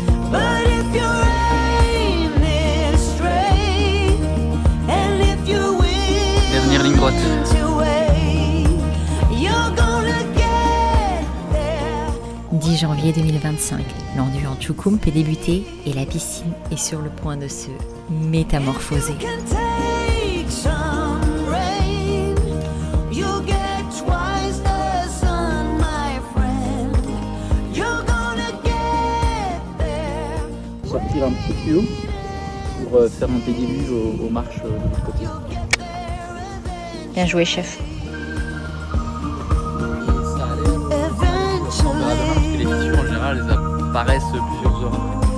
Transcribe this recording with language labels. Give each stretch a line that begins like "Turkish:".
English: But if your aim is straight, and if you're
French: Dernière ligne droite.
English: willing to wait, you're gonna get there.
French: 10 janvier 2025, l'endurance Choukoum peut débuter et la piscine est sur le point de se métamorphoser.
English: Can take some rain, you'll get twice the sun, my friend. You're gonna get there.
French: Sortir un petit peu haut pour faire un déluge aux marches de l'autre côté. Bien joué, chef. Ça a l'air. On verra demain parce que les fissures en général elles apparaissent plusieurs heures après.